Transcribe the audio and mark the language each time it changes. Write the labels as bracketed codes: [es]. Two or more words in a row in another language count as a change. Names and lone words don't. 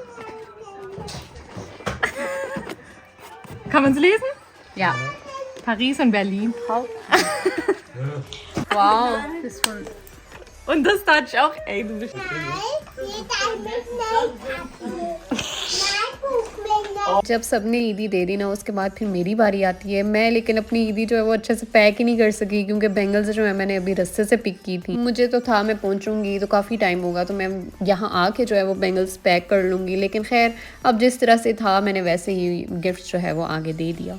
[de] Kann man es lesen? Ja. Paris und Berlin. Wow, das von Und das dachte ich auch, ey, du bist... [ur] جب سب نے عیدی دے دی نا اس کے بعد پھر میری باری آتی ہے. میں لیکن اپنی عیدی جو ہے وہ اچھے سے پیک ہی نہیں کر سکی کیونکہ بینگلز جو ہے میں نے ابھی رستے سے پک کی تھی. مجھے تو تھا میں پہنچوں گی تو کافی ٹائم ہوگا تو میں یہاں آ کے جو ہے وہ [en] bangles pack [ur] کر لوں گی, لیکن خیر اب جس طرح سے تھا میں نے ویسے ہی گفٹ جو ہے وہ آگے دے دیا.